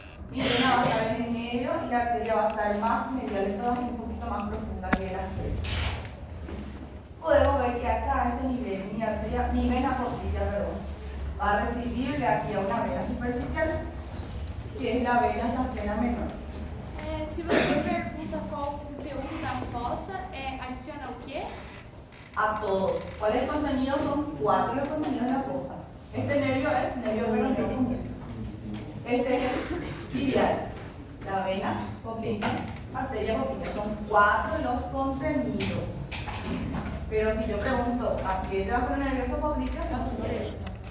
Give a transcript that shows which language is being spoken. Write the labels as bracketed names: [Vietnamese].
[Spanish] Mi vena va a estar en el medio y la arteria va a estar más medial, entonces un poquito más profunda que las tres. Podemos ver que acá a este nivel mi vena poplitea, va a recibir de aquí a una vena superficial, que es la vena safena menor. [Portuguese] Se você pergunta qual o conteúdo da fossa, adiciona o quê? [Spanish] A todos. ¿Cuál es el contenido? Son 4 los contenidos de la fosa. Este nervio es nervio peroneo. Este es el tibial, la vena poplitea, arteria poplitea. Son 4 los contenidos. Pero si yo pregunto, ¿a qué te va a poner nervioso poplitea? Son 3.